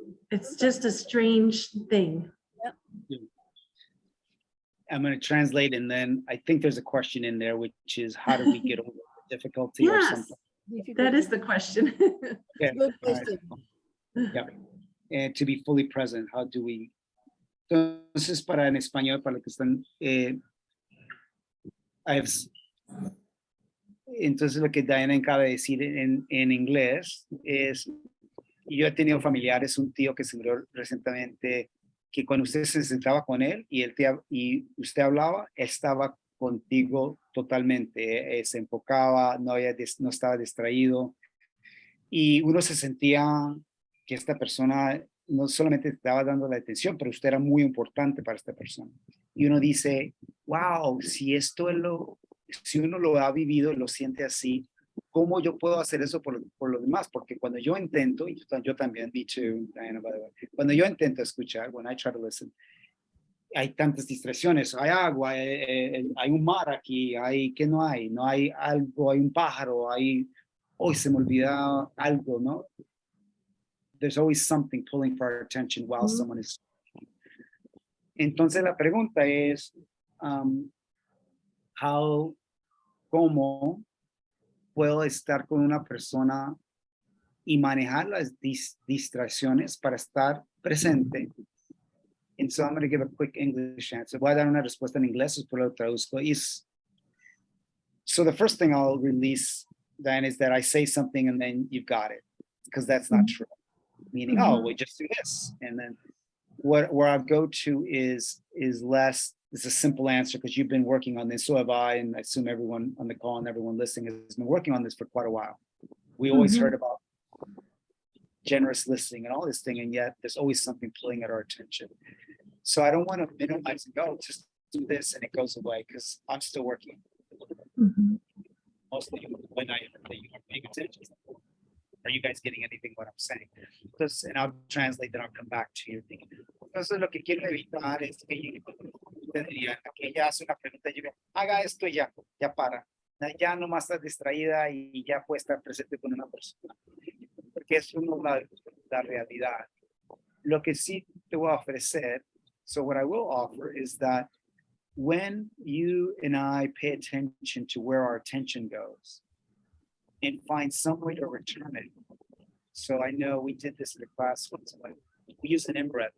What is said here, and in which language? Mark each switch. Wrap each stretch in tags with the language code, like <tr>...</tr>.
<en>It's just a strange thing. I'm going to translate, and then I think there's a question in there, which is how do we get over the difficulty or Yes, something? that is the question. Okay. Good All right. question. Yeah. And to be fully present, how do we?</en> <es>Entonces, para en español, para los que están, entonces lo que Diana acaba de decir en inglés es, yo he tenido familiares, un tío que se murió recientemente, que cuando usted se sentaba con él y usted hablaba, él estaba contigo totalmente, se enfocaba, no estaba distraído, y uno se sentía que esta persona no solamente te estaba dando la atención, pero usted era muy importante para esta persona. Y uno dice, wow, si uno lo ha vivido y lo siente así, ¿cómo yo puedo hacer eso por los demás? Porque cuando yo intento, y yo también, dicho, Diana,</es> <en>by the way,</en> <es>cuando yo intento escuchar,</es> <en>when I try to listen,</en> <es>hay tantas distracciones, hay agua, hay un mar aquí, ¿qué no hay? No hay algo, hay un pájaro, hoy se me olvida algo, ¿no?</es> <en>There's always something pulling for our attention while someone is speaking.</en> <es>Entonces la pregunta es, ¿cómo puedo estar con una persona y manejar las distracciones para estar presente?</es> <en>And so I'm going to give a quick English answer.</en> <es>Voy a dar una respuesta en inglés, después lo traduzco.</es> <en>So the first thing I'll release, Diane, is that I say something and then you've got it, because that's not true. Meaning, oh, we just do this. And then where I go to is less, it's a simple answer because you've been working on this. So have I, and I assume everyone on the call and everyone listening has been working on this for quite a while. We always heard about generous listening and all this thing, and yet there's always something pulling at our attention. So I don't want to minimize and go, just do this and it goes away, because I'm still working. Mostly when you are paying attention. Are you guys getting anything what I'm saying? And I'll translate, then I'll come back to your thing.</en> <es>Entonces lo que quiero evitar es que ella hace una pregunta y yo haga esto ya para. Ya no más estar distraída y ya puede estar presente con una persona. Porque es la realidad. Lo que sí te voy a ofrecer,</es> <en>so what I will offer is that when you and I pay attention to where our attention goes and find some way to return it. So I know we did this in the class once. We use an in-breath.</en>